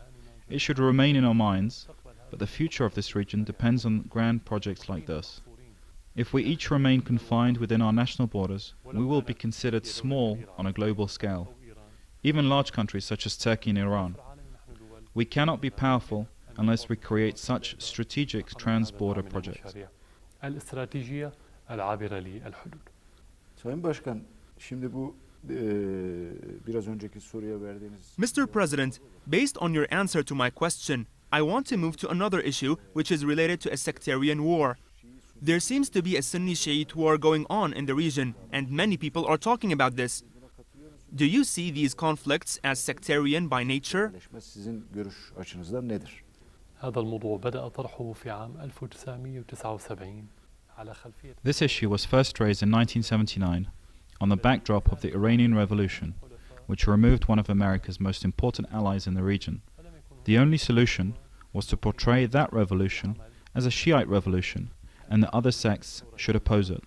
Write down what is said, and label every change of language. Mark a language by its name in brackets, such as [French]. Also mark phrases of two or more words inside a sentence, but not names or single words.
[English] It should remain in our minds, but the future of this region depends on grand projects like this. If we each remain confined within our national borders, we will be considered small on a global scale, even large countries such as Turkey and Iran. We cannot be powerful unless we create such strategic trans-border projects. [Arabic] الاستراتيجية العابرة للحدود. [Turkish] Sayın Başkan, şimdi bu biraz önceki soruya verdiğiniz... [English] Mr. President, based on your answer to my question, I want to move to another issue which is related to a sectarian war. There seems to be a Sunni-Shiite war going on in the region, and many people are talking about this. Do you see these conflicts as sectarian by nature? [Turkish] Sizin görüş açınızdan nedir? [Arabic] هذا الموضوع بدأ طرحه في عام 1979 على خلفية. [English] This issue was first raised in 1979 on the backdrop of the Iranian Revolution, which removed one of America's most important allies in the region. The only solution was to portray that revolution as a Shiite revolution, and the other sects should oppose it.